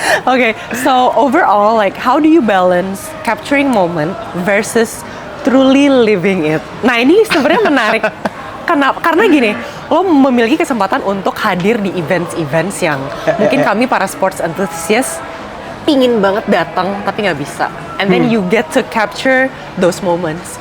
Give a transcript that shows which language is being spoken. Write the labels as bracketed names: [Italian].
[English] Oke, so overall, like how do you balance capturing moment versus truly living it? [Indonesian] Nah ini sebenarnya menarik. Kenapa? Karena gini, lo memiliki kesempatan untuk hadir di events-events yang mungkin kami para sports enthusiast pingin banget datang tapi nggak bisa. [English] And then you get to capture those moments.